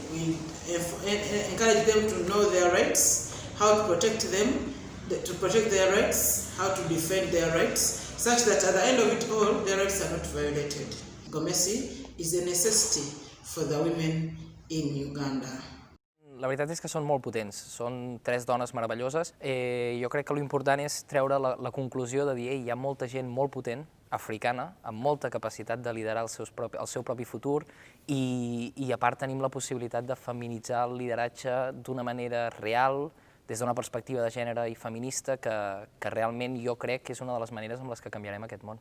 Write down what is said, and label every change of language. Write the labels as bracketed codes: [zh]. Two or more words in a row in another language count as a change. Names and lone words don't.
[en] We encourage them to know their rights, how to protect them, to protect their rights, how to defend their rights, such that at the end of it all, their rights are not violated. Gomesi is a necessity for the women in Uganda. [ca] La veritat és que són molt potents, són 3 dones meravelloses. Jo crec que l'important és treure la conclusió de dir hi ha molta gent molt potent, africana, amb molta capacitat de liderar el seu propi futur i a part tenim la possibilitat de feminitzar el lideratge d'una manera real, des d'una perspectiva de gènere i feminista, que realment jo crec que és una de les maneres amb les que canviarem aquest món.